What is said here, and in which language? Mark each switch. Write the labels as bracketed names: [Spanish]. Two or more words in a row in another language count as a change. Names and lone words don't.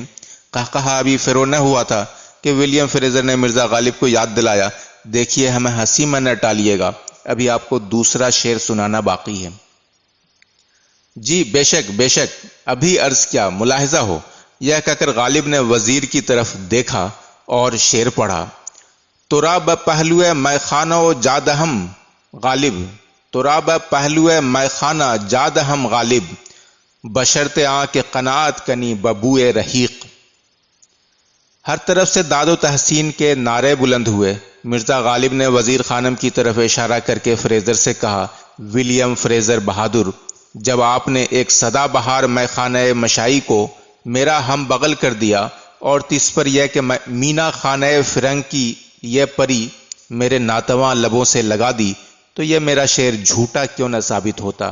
[Urdu] کہا ابھی فرو نہ ہوا تھا کہ ولیم فریزر نے مرزا غالب کو یاد دلایا، دیکھیے ہمیں ہنسی میں نہ ٹالیے گا، ابھی آپ کو دوسرا شعر سنانا باقی ہے۔ جی بے شک، ابھی عرض کیا ملاحظہ ہو، یہ کہہ کر غالب نے وزیر کی طرف دیکھا اور شعر پڑھا۔ [Persian] ترا بپہلوے میخانہ جادہم غالب، ترا بپہلوے میخانہ جادہم غالب، بشرط کہ قناعت کنی ببوئے رحیق۔ [Urdu] ہر طرف سے داد و تحسین کے نعرے بلند ہوئے۔ مرزا غالب نے وزیر خانم کی طرف اشارہ کر کے فریزر سے کہا، ولیم فریزر بہادر، جب آپ نے ایک سدا بہار میخانہ مشائی کو میرا ہم بغل کر دیا اور تیس پر یہ کہ مینا خانہ فرنگ کی یہ پری میرے ناتواں لبوں سے لگا دی، تو یہ میرا شعر جھوٹا کیوں نہ ثابت ہوتا۔